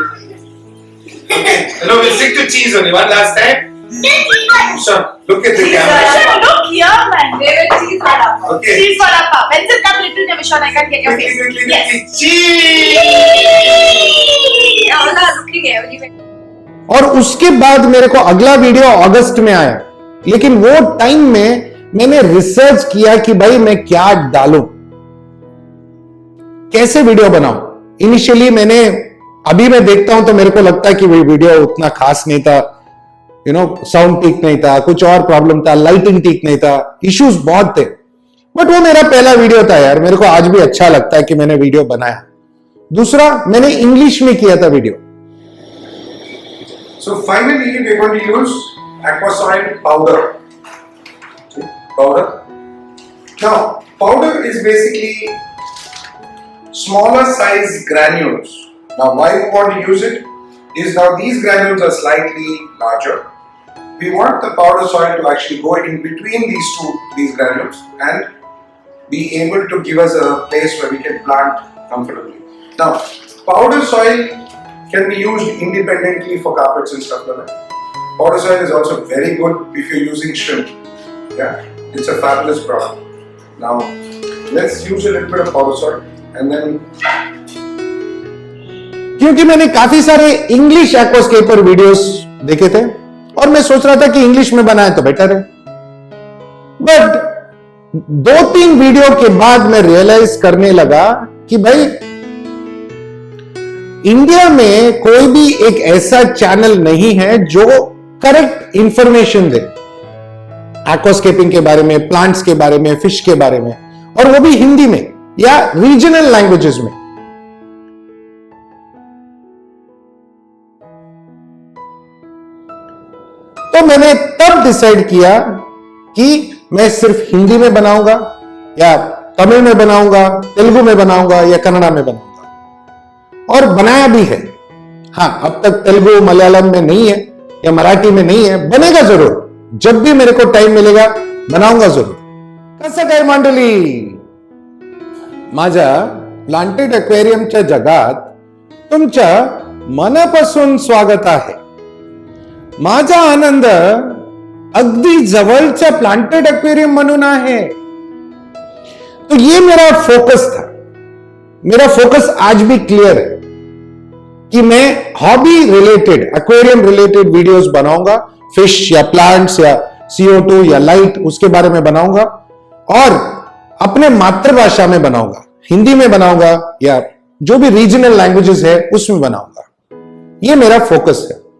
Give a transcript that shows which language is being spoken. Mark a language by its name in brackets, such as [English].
[English] We'll stick to cheese only. One last time. Sure. Look at the camera. Look here, man. Cheese vada pav. Okay. Cheese vada pav. Pencil come little near Vishwan. I can't get your face. Yes. Cheese. Allah looking here. [Hindi] और उसके बाद मेरे को अगला video अगस्त में आया, लेकिन वो टाइम में मैंने रिसर्च किया कि भाई मैं क्या डालूं, कैसे वीडियो बनाऊं। इनिशियली अभी मैं देखता हूं तो मेरे को लगता है कि वो वीडियो उतना खास नहीं था, साउंड ठीक नहीं था, कुछ और प्रॉब्लम था, लाइटिंग ठीक नहीं था, इश्यूज बहुत थे। बट वो मेरा पहला वीडियो था यार, मेरे को आज भी अच्छा लगता है कि मैंने वीडियो बनाया। दूसरा, मैंने इंग्लिश में किया था video. [English] So finally, we're going to use aquasoil powder. Powder. Now, powder is basically smaller size granules. Now, why you want to use it? is now these granules are slightly larger. We want the powder soil to actually go in between these granules and be able to give us a place where we can plant comfortably. Now, powder soil can be used independently for carpets and stuff like that. Powder soil is also very good if you're using shrimp. Yeah, it's a fabulous product. Now, let's use a little bit of powder soil and then. [Hindi] क्योंकि मैंने काफी सारे English एक्वास्केपर videos देखे थे और मैं सोच रहा था कि इंग्लिश में बनाए तो बेटर है, बट 2-3 वीडियो के बाद मैं रियलाइज करने लगा कि भाई इंडिया में कोई भी एक ऐसा चैनल नहीं है जो करेक्ट इंफॉर्मेशन दे एक्वास्केपिंग के बारे में, प्लांट्स के बारे में, फिश के बारे में, और वो भी हिंदी में या रीजनल लैंग्वेजेस में। तो मैंने तब डिसाइड किया कि मैं सिर्फ हिंदी में बनाऊंगा या तमिल में बनाऊंगा, तेलुगु में बनाऊंगा या कन्नड़ा में बनाऊंगा, और बनाया भी है। हाँ, अब तक तेलुगु मलयालम में नहीं है या मराठी में नहीं है, बनेगा जरूर, जब भी मेरे को टाइम मिलेगा बनाऊंगा जरूर। [Marathi] कसं काय मंडळी, माझ्या प्लांटेड एक्वेरियमच्या जगात तुमच्या मनापासून स्वागत आहे। माझा आनंद अगदी जवळचा प्लांटेड एक्वेरियम म्हणून आहे। [Hindi] तो ये मेरा फोकस था। मेरा फोकस आज भी क्लियर है कि मैं hobby related, aquarium related videos बनाऊंगा, फिश या प्लांट्स या CO2 या लाइट उसके बारे में बनाऊंगा, और अपने मातृभाषा में बनाऊंगा, हिंदी में बनाऊंगा या जो भी रीजनल लैंग्वेजेस है उसमें बनाऊंगा। ये मेरा फोकस है।